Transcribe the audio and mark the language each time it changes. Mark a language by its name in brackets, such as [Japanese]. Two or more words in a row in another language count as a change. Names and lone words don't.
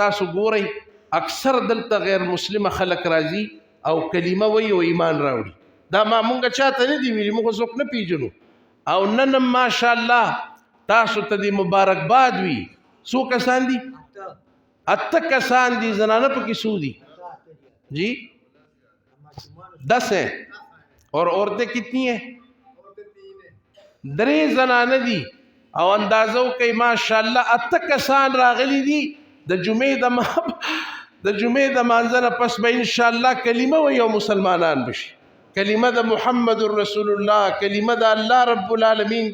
[Pashto] تاسو ګورئ اکثر دلته غیر مسلمه خلک راځي او کلمه وایي او ایمان راوړي دا ما مونږ چاته نه دي ویلي مونږ څوک نه پیژنو او نن ماشاءالله تاسو ته دې مبارکباد وي. څو کسان دي 8 کسان دي زنانه پکې څو دي [Urdu] جی 10 ہیں اور عورتیں کتنی ہیں [Pashto] 3 زنانه دي او اندازو کوي ماشاءالله 8 کسان راغلي دي د جمعې د مانځنه پس به [Arabic] ان شاء الله [Pashto] کلمه وي او مسلمانان بشي کلمه د [Arabic] محمد رسول الله [Pashto] کلمه د [Arabic] الله رب العالمین